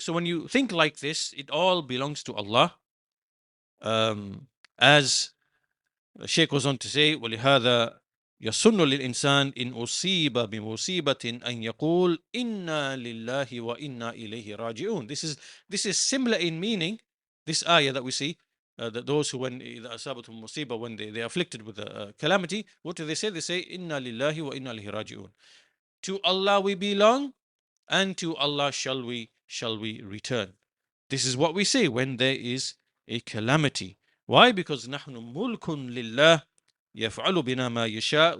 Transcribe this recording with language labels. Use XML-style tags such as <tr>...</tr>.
<en>So when you think like this, it all belongs to Allah. As the Shaykh goes on to say,</en> <ar>وَلِهَذَا يَصُنُّ لِلْإِنسان إِنْ أُصِيبَ بِمُصِيبَةٍ أَنْ يَقُولْ إِنَّا لِلَّهِ وَإِنَّا إِلَيْهِ رَاجِعُونَ.</ar> <en>This is similar in meaning, this ayah that we see, that those who, when</en> <ar>إِذَا أَصَابَتْهُمْ مُصِيبَةٌ,</ar> <en>when they are afflicted with a calamity, what do they say? They say,</en> <ar>إِنَّا لِلَّهِ وَإِنَّا إِلَيْهِ رَاجِعُونَ.</ar> <en>To Allah we belong, and to Allah shall we return. This is what we say when there is a calamity. Why? Because</en> <ar>نحن ملك لله يفعل بنا ما يشاء.</ar>